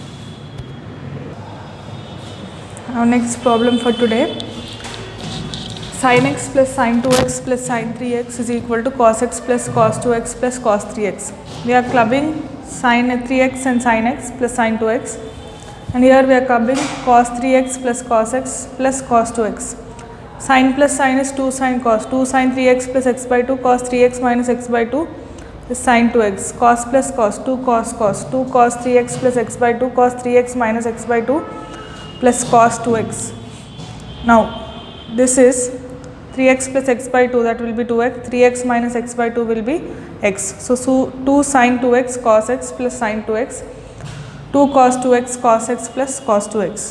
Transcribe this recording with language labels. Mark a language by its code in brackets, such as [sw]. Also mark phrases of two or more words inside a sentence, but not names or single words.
[en] Our next problem for today, sin x plus sin 2x plus sin 3x is equal to cos x plus cos 2x plus cos 3x. We are clubbing sin 3x and sin x plus sin 2x, and here we are clubbing cos 3x plus cos x plus cos 2x. Sin plus sin is 2 sin cos, 2 sin 3x plus x by 2, cos 3x minus x by 2 is sin 2x, cos plus cos, 2 cos cos, 2 cos 3x plus x by 2, cos 3x minus x by 2 plus cos 2x. Now this is 3x plus x by 2, that will be 2x, 3x minus x by 2 will be x. So 2 sin 2x cos x plus sin 2x, 2 cos 2x cos x plus cos 2x.